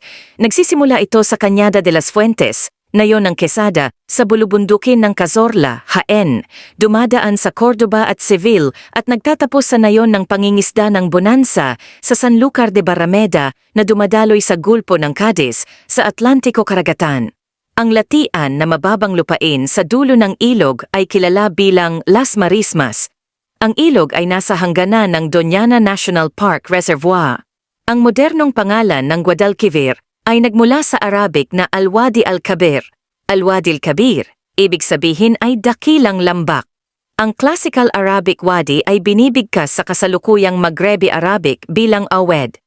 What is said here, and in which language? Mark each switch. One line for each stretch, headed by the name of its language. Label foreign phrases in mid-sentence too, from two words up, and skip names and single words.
Filipino: Nagsisimula ito sa Cañada de las Fuentes, Nayon ng Quesada, sa bulubundukin ng Cazorla, Jaén, dumadaan sa Cordoba at Seville at nagtatapos sa nayon ng pangingisda ng Bonanza sa Sanlúcar de Barrameda na dumadaloy sa Gulpo ng Cadiz sa Atlantiko Karagatan. Ang latian na mababang lupain sa dulo ng ilog ay kilala bilang Las Marismas. Ang ilog ay nasa hangganan ng Doñana National Park Reservoir. Ang modernong pangalan ng Guadalquivir ay nagmula sa Arabic na Al-Wadi al-Kabir. Al-Wadi al-Kabir, ibig sabihin ay dakilang lambak. Ang
English: classical Arabic
Filipino: wadi ay binibigkas sa kasalukuyang Maghrebi Arabic bilang Awed.